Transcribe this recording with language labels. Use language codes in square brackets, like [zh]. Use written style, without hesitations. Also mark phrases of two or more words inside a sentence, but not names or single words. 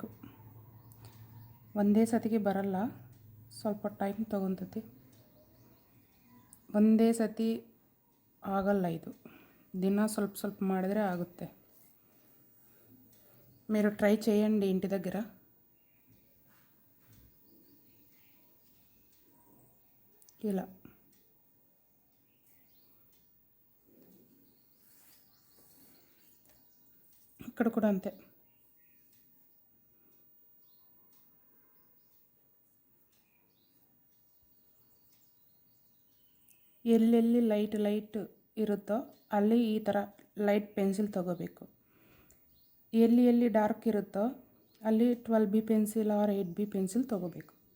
[kn] ಒಂದೇ ಸತಿಗೆ ಬರಲ್ಲ, ಸ್ವಲ್ಪ ಟೈಮ್ ತೊಗೊತೈತಿ. ಒಂದೇ ಸತಿ ಆಗಲ್ಲ ಇದು. ದಿನ ಸ್ವಲ್ಪ ಸ್ವಲ್ಪ ಮಾಡಿದ್ರೆ ఆಗುತ್ತೆ. [te] మీరు ట్రై చేయండి ఇంటి దగ్గర. ఇలా ఇక్కడ కూడా అంతే. [kn] ಎಲ್ಲೆಲ್ಲಿ ಲೈಟ್ ಇರುತ್ತೋ ಅಲ್ಲಿ ಈ ಥರ [en] light pencil [kn] ತೊಗೋಬೇಕು. ಎಲ್ಲಿ ಡಾರ್ಕ್ ಇರುತ್ತೋ ಅಲ್ಲಿ 12B [en] pencil or 8B pencil [kn] ತೊಗೋಬೇಕು.